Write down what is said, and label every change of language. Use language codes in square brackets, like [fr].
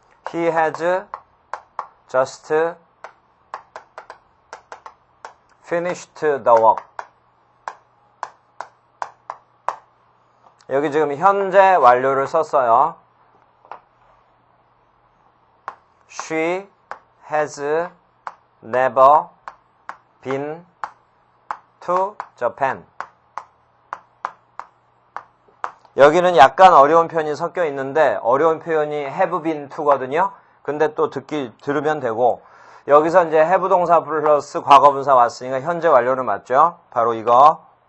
[en] He has just finished the work. [ko] 여기 지금 현재 완료를 썼어요. [en] She has never been to Japan. [ko] 여기는 약간 어려운 표현이 섞여 있는데 어려운 표현이 have been to거든요. 근데 또 들으면 되고 여기서 이제 have 동사 플러스 과거분사 왔으니까 현재 완료는 맞죠? 바로 이거.